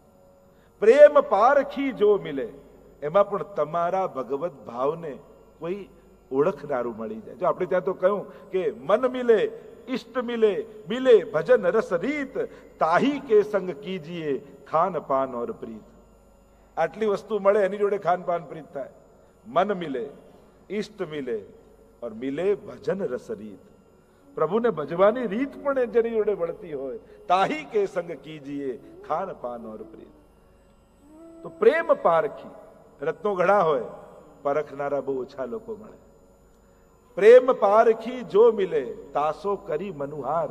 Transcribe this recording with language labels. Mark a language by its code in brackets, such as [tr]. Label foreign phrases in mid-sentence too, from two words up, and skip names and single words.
[hi] प्रेम पारखी जो मिले, [gu] એમાં પણ તમારા ભગવત ભાવને કોઈ ઓળખનારું મળી જાય. જો આપણે ત્યાં તો કહ્યું કે [hi] मन मिले इष्ट मिले, मिले भजन रस रीत, ताहि के संग कीजिए खान पान और प्रीत. [gu] આટલી વસ્તુ મળે એની જોડે ખાન પાન પ્રીત થાય. [hi] मन मिले, इष्ट मिले और मिले भजन रस रीत. [gu] પ્રભુને ભજવાની રીત પણ જેની જોડે વળતી હોય, [hi] ताहि के संग कीजिए खान पान और प्रीत. [gu] તો પ્રેમ પારખી રત્નો ઘણા હોય, પરખનારા બહુ ઓછા લોકો મળે. [hi] प्रेम पारखी जो मिले तासो करी मनुहार.